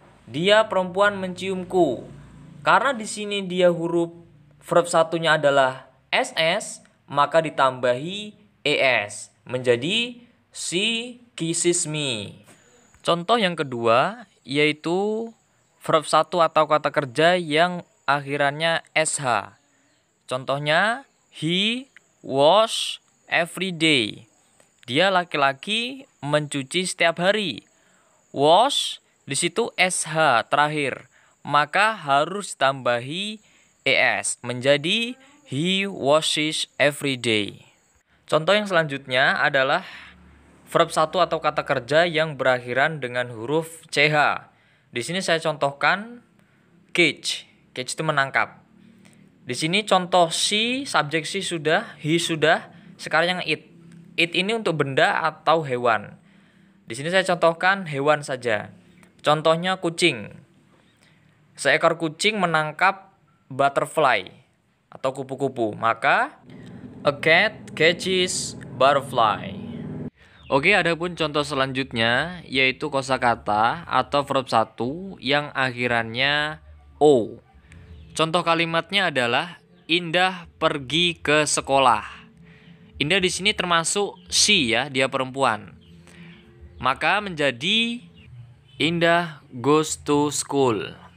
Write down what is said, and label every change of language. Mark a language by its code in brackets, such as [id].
[id] Dia perempuan menciumku. Karena di sini dia huruf verb satunya adalah SS, maka ditambahi ES menjadi [en] she kisses me. [id] Contoh yang kedua yaitu verb 1 atau kata kerja yang akhirannya SH. Contohnya [en] he wash every day. [id] Dia laki-laki mencuci setiap hari. Wash di situ SH terakhir, maka harus tambahi ES menjadi [en] he washes every day. [id] Contoh yang selanjutnya adalah verb 1 atau kata kerja yang berakhiran dengan huruf CH. Di sini saya contohkan catch. Catch itu menangkap. Di sini contoh she, subjek she sudah, he sudah, sekarang yang it. It ini untuk benda atau hewan. Di sini saya contohkan hewan saja. Contohnya kucing. Seekor kucing menangkap butterfly atau kupu-kupu. Maka [en] a cat catches butterfly. [id] Oke, adapun contoh selanjutnya yaitu kosakata atau verb 1 yang akhirannya O. Contoh kalimatnya adalah Indah pergi ke sekolah. Indah di sini termasuk she ya, dia perempuan. Maka menjadi Indah [en] goes to school.